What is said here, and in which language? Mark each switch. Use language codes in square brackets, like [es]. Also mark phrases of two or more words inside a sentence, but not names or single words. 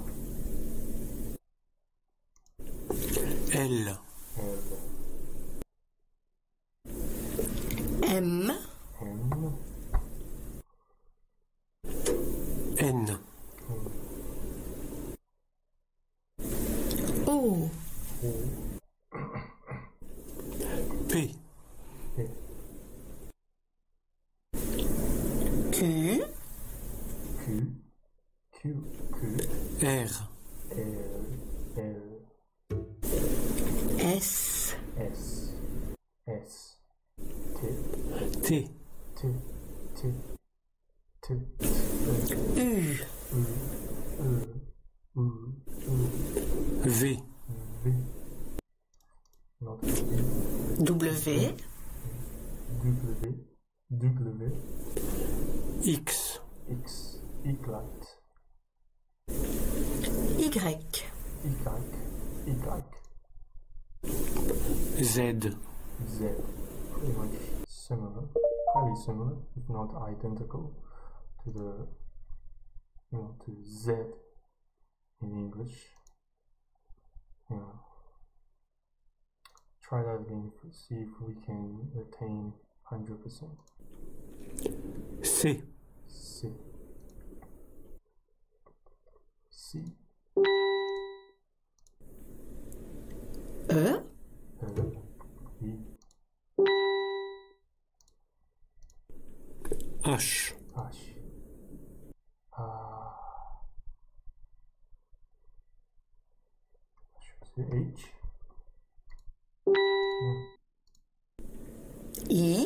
[en] L. L. M, M. N. O, P. P. Q, Q. Q. Q. R. L. L. S, S. S. T. T. T. T. T. U, V. V. Not V. W, W. W. X. X. Y. Y, Y. Z. Z. Pretty much similar, highly similar, if not identical, to the, to Z in English. Yeah. Try that again, see if we can attain 100%. C. C. C. E, E. H. H. Should I say H? I,